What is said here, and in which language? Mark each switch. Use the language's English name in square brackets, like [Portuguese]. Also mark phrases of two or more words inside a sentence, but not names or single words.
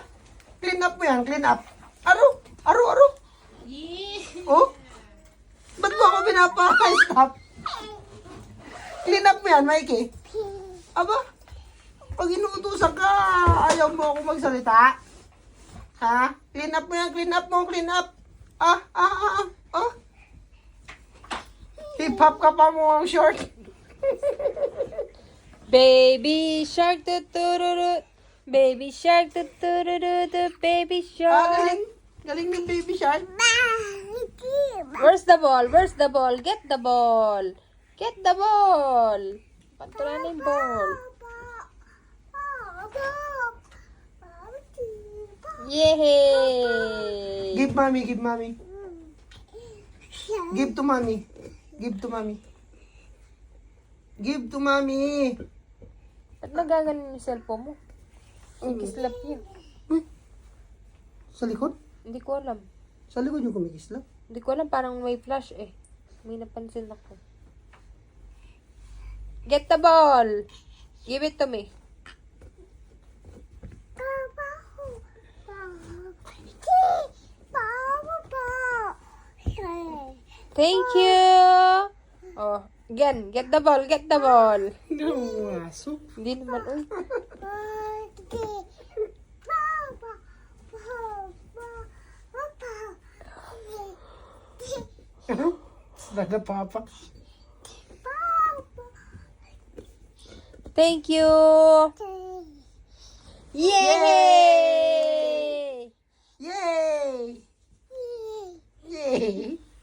[English] Clean up [Filipino] mo yan, [English] clean up. [Filipino] Aro. Oh? Ba't mo ako pinapa-stop? [English] Clean up [Filipino] mo yan, Mikey. Aba? Pag inuutusan ka, ayaw mo ako magsalita. Ha? [English] Clean up [Filipino] mo yan, [English] clean up. Ah. [Filipino] Hip-hop ka pa mo ang short. [English] Baby shark tutururu. Baby shark tutururu. Baby Ah, shark. [Filipino] galing ng [English] baby shark. Where's the ball? Get the ball. [Filipino] Pantulan na yung ball. Yay! [English] Give mommy. Give to mommy. [Filipino] Ba't nagaganon yung cellphone mo? Kislap yun. Sa likod? Hindi ko alam. Sa likod yung kumikislap. Hindi ko alam, parang may flash eh. May napansin ako. [English] Get the ball! Give it to me. Thank you! Oh, again, get the ball. [Filipino] Aso. Hindi naman, uy. Daga papa. [English] Thank you! Yay! Yay!